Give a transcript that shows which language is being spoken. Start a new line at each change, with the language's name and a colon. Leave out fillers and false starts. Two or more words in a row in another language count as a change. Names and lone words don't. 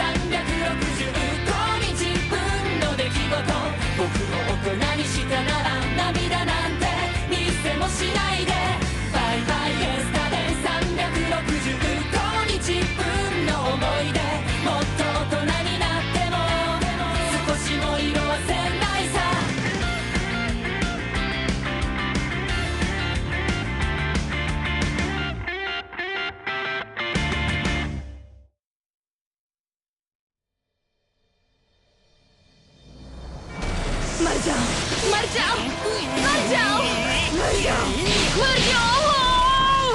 Japanese: 365 日分の出来事僕を大人にしたなら涙なんて見せもしないでバイバイエスタで365日分の思い出もっと大人になっても少しも色あせないさ
Hindi: मर जाओ, मर जाओ, मर जाओ, मर जाओ, मर जाओ।